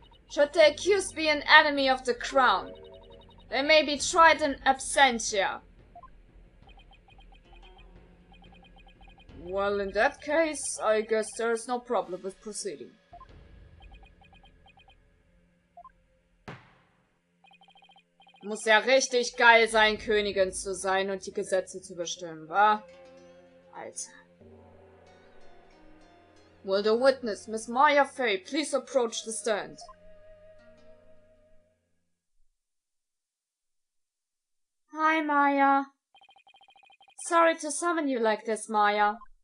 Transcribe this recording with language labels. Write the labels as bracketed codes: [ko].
[en] Should the accused be an enemy of the crown, they may be tried in absentia. Well, in that case, I guess there's no problem with proceeding. [de] Muss ja richtig geil sein, Königin zu sein und die Gesetze zu bestimmen, wa? Alter. [en] Will the witness, Miss Maya Fey, please approach the stand? Hi, Maya. Sorry to summon you like this, Maya.